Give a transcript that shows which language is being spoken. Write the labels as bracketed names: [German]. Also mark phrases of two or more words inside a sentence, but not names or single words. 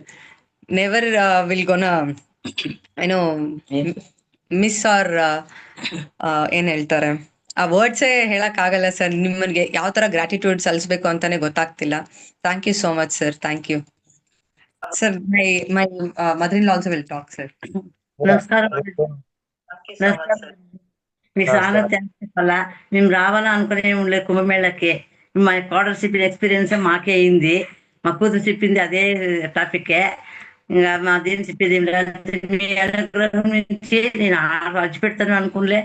[English] never will gonna miss [Kannada] ಆರ್ ಏನ್ ಹೇಳ್ತಾರೆ, ಆ ವರ್ಡ್ಸೇ ಹೇಳಕ್ ಆಗಲ್ಲ ಸರ್. ನಿಮ್ಮನ್ಗೆ ಯಾವ ತರ ಗ್ರಾಟಿಟ್ಯೂಡ್ ಸಲ್ಲಿಸ್ಬೇಕು ಅಂತಾನೆ ಗೊತ್ತಾಗ್ತಿಲ್ಲ. [English] thank you so much sir. thank you sir. my mother in law also will talk sir. [Telugu] నమస్కారం మీకు చాలా థ్యాంక్స్ చెప్పాలా. మేము రావాలా అనుకునే ఉండలేదు కుంభమేళకి. మా [English] scholarship experience [Telugu] మాకే అయింది. మా కూతురు చెప్పింది అదే టాపిక్కే. ఇంకా మాదేం చెప్పేది ఏం లేదు. మీ అనుగ్రహం నుంచి నేను అడిచిపెడతాను అనుకునిలే.